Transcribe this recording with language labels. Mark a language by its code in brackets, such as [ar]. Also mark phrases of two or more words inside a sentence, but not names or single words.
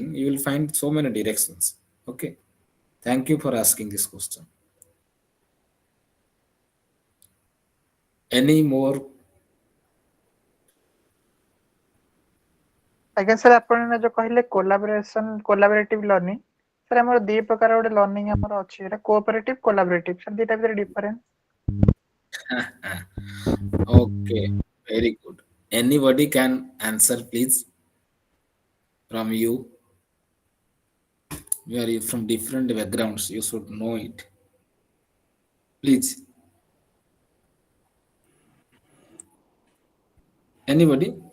[en] You will find so many directions. Okay, thank you for asking this question. Any more? [or] ଆଜ୍ଞା ସାର୍, ଆପଣ ଏଇନା ଯୋଉ କହିଲେ [en] collaborative learning, [or] ସାର୍ ଆମର ଦି ପ୍ରକାର ଗୋଟେ ଲର୍ନିଂ ଆମର ଅଛି, ଏଟା କୋଅପରେଟିଭ, କୋଲାବରେଟିଭ, ସାର୍ ଦିଟା ଭିତରେ ଡିଫରେନ୍ସ? [en] Okay, very good. Anybody can answer, please, from you. You are from different backgrounds, you should know it, please. Anybody?